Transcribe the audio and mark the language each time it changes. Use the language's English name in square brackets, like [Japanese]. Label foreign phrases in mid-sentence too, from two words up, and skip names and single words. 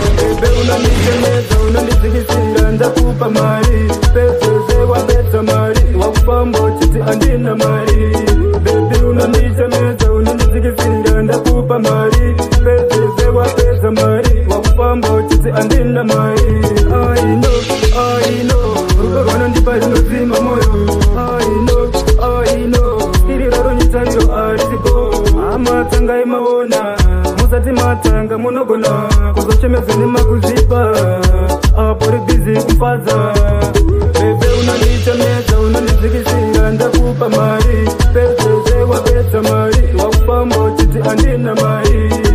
[Shona] Bebe, unonditemedza, unondidzikisira, ndakupa mari. Pezvezve wapedza mari, wakufamba uchiti handina mari. Bebe, unonditemedza, unondidzikisira, ndakupa mari. Pezvezve wapedza mari, wakufamba uchiti handina mari. [English] I know, I know, [Shona] rudo rwanondipa runodzima moyo. [English] I know, I know, [Shona] iri raro nyitariro harisipo. Hama tangai maona, musati matanga munogona kuzochemedza nemakuzipa. Apo ribhizi kufadza. Bebe, unonditemedza, unondidzikisira, ndakupa mari. Pezvezve wapedza mari, wakufamba uchiti handina mari.